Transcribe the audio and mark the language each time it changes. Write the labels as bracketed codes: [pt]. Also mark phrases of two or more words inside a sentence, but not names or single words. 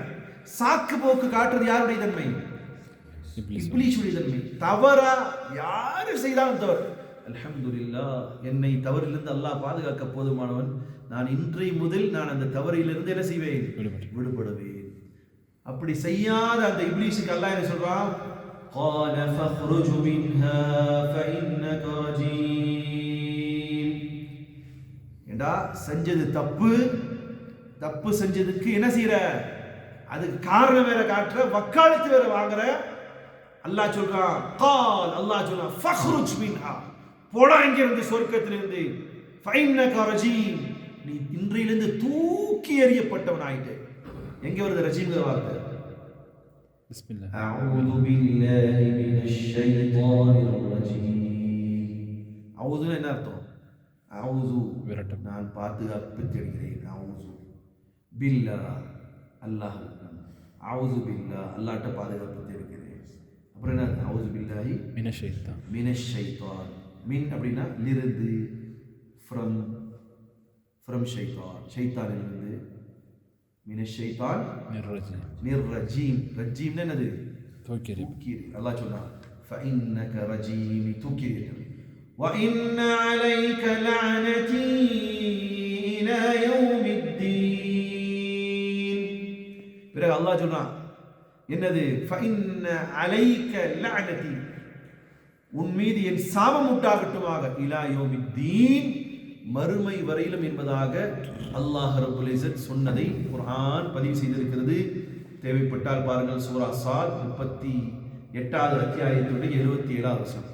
[ta] சாக்கு போக்கு காட்டுறது யாருடைய தன்மை? இப்லீஷுடைய தன்மை. தவறா யாரு செய்தாலும் தவறு, அல்ஹம்துலில்லாஹ் என்னை தவறிலிருந்து அல்லாஹ் பாதுகாக்க போதுமானவன், நான் இன்றைய முதல் நான் அந்த தவறிலிருந்து என்ன செய்வேன்? விடுபடுவேன். அப்படி செய்யாத அந்த இப்லீஸுக்கு அல்லாஹ் என்ன சொல்றான்? [ar] قال فاخرج منها فإنك رجيم. [ta] ஏண்டா செஞ்சது தப்பு, தப்பு செஞ்சதுக்கு என்ன செய்யற? அதுக்கு காரணம் வேற காட்டுற, வக்காலத்து வேற வாங்குற. அல்லாஹ் சொல்றான், قال அல்லாஹ் சொல்றான் [ar] فاخرج منها, [ta] போடா இங்க இருந்து, சொர்க்கத்திலிருந்து. [ar] فإنك رجيم, [ta] நீ இன்றையிலிருந்து தூக்கி எறியப்பட்டவன் ஆயிட்டே. எங்க வருது ரஜீம்ங்கிற வார்த்தை? பிஸ்மில்லாஹ். [ar] أعوذ بالله من الشيطان الرجيم. [ta] அஊதுனா என்ன அர்த்தம்? அஊது விரட்டம், நான் பாதுகாப்பு தேடுகிறேன். [ar] أعوذ بالله، الله. أعوذ بالله, [ta] அல்லாஹ்ட்ட பாதுகாப்பு தேடுகிறேன். அப்புறம் என்ன? [ar] أعوذ بالله من الشيطان. من الشيطان, [ta] மின் அப்படின்னா லிருந்து, ஃப்ரம் ஷைத்தான், ஷைத்தானிலிருந்து. [ar] من الشيطان الرجيم. [ta] ரஜீம்னா என்னது? தூக்கி. அல்லாஹ் சொல்றான் [ar] فإنك رجيم, [ta] தூக்கி. [ar] وإن عليك لعنتي إلى يوم الدين. [ta] பிறகு அல்லாஹ் சொல்றான் என்னது? [ar] فإن عليك لعنتي, [ta] உன் மீது என் சாபம் உண்டாகட்டுமாக. [ar] إلى يوم الدين, [ta] மறுமை வரையிலும் என்பதாக அல்லாஹ் [ar] رب العزة [ta] சொன்னதை குர்ஆன் பதிவு செய்திருக்கிறது. தேவைப்பட்டால் பாருங்கள், சூரா ஸாத் 38வது அத்தியாயத்தினுடைய 77வது வசனம்.